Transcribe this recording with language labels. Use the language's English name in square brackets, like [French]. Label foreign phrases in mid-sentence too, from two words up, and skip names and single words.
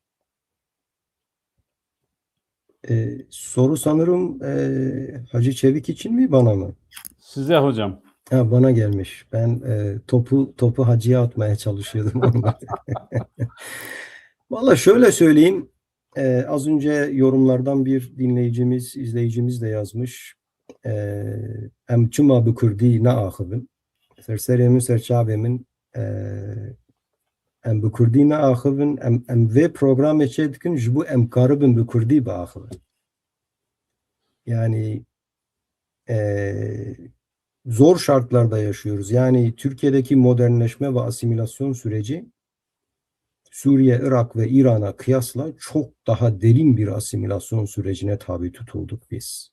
[Turkish] Soru sanırım Hacı Çevik için mi, bana mı? Size hocam. Ha, bana gelmiş. Ben topu Hacı'ya atmaya çalışıyordum onunla. Valla şöyle söyleyeyim. Az önce yorumlardan bir dinleyicimiz, izleyicimiz de yazmış. [Kurdish] Em çima bi Kurdî neaxivin. Serserê min serçavê min em bi Kurdî neaxivin. Em vê programê çê dikin ji bo em karibin bi Kurdî biaxivin. [Turkish] Yani zor şartlarda yaşıyoruz. Yani Türkiye'deki modernleşme ve asimilasyon süreci Suriye, Irak ve İran'a kıyasla çok daha derin bir asimilasyon sürecine tabi tutulduk biz.